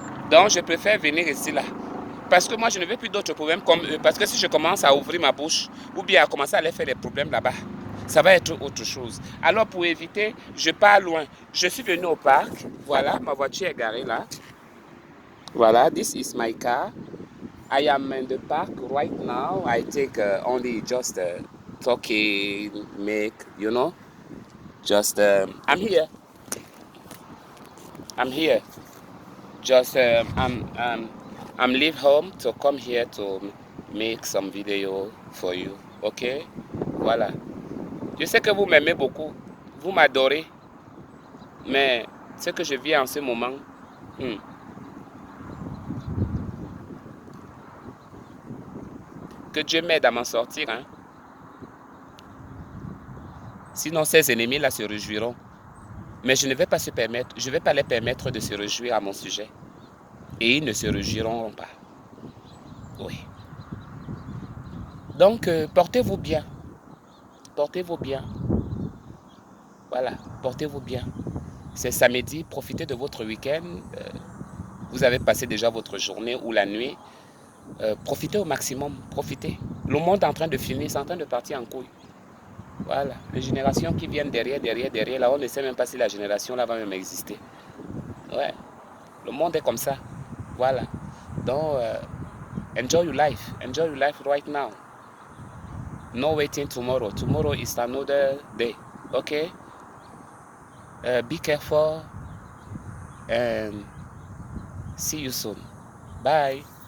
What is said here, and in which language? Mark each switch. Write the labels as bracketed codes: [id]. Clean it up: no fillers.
[fr] Donc, je préfère venir ici là. Parce que moi, je ne veux plus d'autres problèmes comme eux. Parce que si je commence à ouvrir ma bouche, ou bien à commencer à aller faire des problèmes là-bas, ça va être autre chose. Alors, pour éviter, je pars loin. Je suis venu au parc. Voilà, ma voiture est garée là. [en] Voilà, this is my car. I am in the park right now. I take only just talking, make, just, I'm here. I'm here. Just I'm leave home to come here to make some video for you. Ok? Voilà. [fr] Je sais que vous m'aimez beaucoup. Vous m'adorez. Mais ce que je vis en ce moment, que Dieu m'aide à m'en sortir. Hein? Sinon, ces ennemis-là se réjouiront. Mais je ne vais pas se permettre, je ne vais pas les permettre de se réjouir à mon sujet. Et ils ne se réjouiront pas. Oui. Donc, portez-vous bien. Portez-vous bien. Voilà, portez-vous bien. C'est samedi, profitez de votre week-end. Vous avez passé déjà votre journée ou la nuit. Profitez au maximum, profitez. Le monde est en train de finir, c'est en train de partir en couille. Voilà, les générations qui viennent derrière, là, on ne sait même pas si la génération là va même exister. Ouais, le monde est comme ça. Voilà. [en] Donc, enjoy your life right now. No waiting tomorrow. Tomorrow is another day. Okay? Be careful and see you soon. Bye.